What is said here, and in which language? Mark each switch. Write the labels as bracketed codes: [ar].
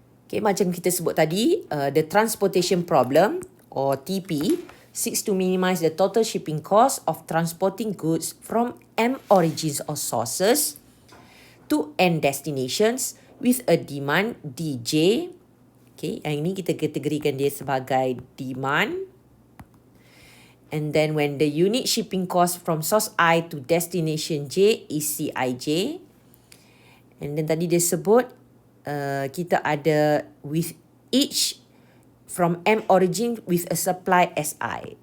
[ms] Macam kita sebut tadi, [en] the transportation problem or TP seeks to minimize the total shipping cost of transporting goods from M origins or sources to N destinations with a demand DJ. [ms] Yang ini kita kategorikan dia sebagai demand. [en] And then when the unit shipping cost from source I to destination J is CIJ. And then [ms] tadi dia sebut kita ada [en] with each from M origin with a supply SI.